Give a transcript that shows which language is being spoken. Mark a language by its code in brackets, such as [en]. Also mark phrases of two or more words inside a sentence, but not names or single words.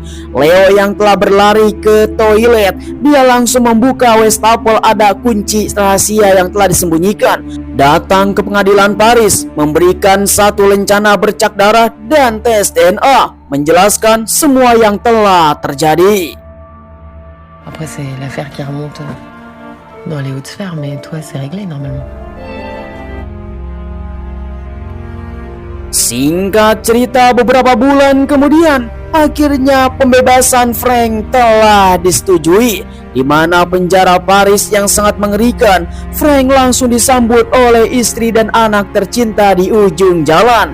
[id] Leo yang telah berlari ke toilet, dia langsung membuka wastafel ada kunci rahasia yang telah disembunyikan. Datang ke pengadilan Paris, memberikan satu lencana bercak darah dan tes DNA, menjelaskan semua yang telah terjadi. [fr] Après, c'est l'affaire qui remonte dans les hautes sphères, mais toi, c'est réglé normalement. [id] Singkat cerita, beberapa bulan kemudian, akhirnya pembebasan Frank telah disetujui. Di mana penjara Paris yang sangat mengerikan, Frank langsung disambut oleh istri dan anak tercinta di ujung jalan.